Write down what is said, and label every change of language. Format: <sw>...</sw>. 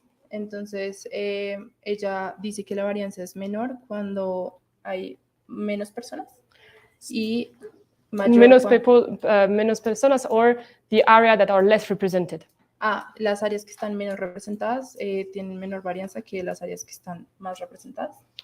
<es>Entonces ella dice que la varianza es menor cuando hay menos personas y menos personas,</es> <en>or the area that are less represented.</en> <es>Las áreas que están menos representadas tienen menor varianza que las áreas que están más representadas.</es>